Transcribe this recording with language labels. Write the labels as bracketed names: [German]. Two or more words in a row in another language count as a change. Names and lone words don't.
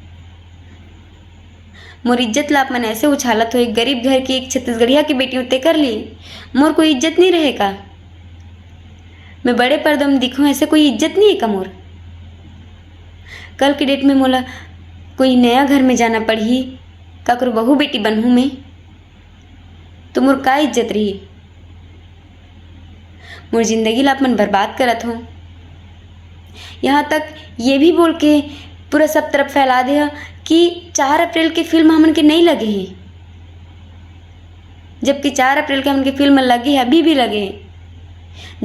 [Chhattisgarhi] मोर इज्जत ला आप मन ऐसे उछालत हो। एक गरीब घर की, एक छत्तीसगढ़िया की बेटी होते कर लिए, मोर कोई इज्जत नहीं रहेगा? मैं बड़े पर्दों में दिखूं ऐसे कोई इज्जत नहीं है का मोर? कल के डेट में मोला कोई नया घर में जाना पड़ी, काकरो बहू बेटी बनहूँ मैं, तो मोर का इज्जत रही? मोर जिंदगी ला अपन बर्बाद करत हो। यहाँ तक ये भी बोल के पूरा सब तरफ फैला दे कि 4 अप्रैल के फिल्म हमन के नहीं लगे हैं, जबकि 4 अप्रैल के हमन के फिल्म लगे है, अभी भी लगे हैं।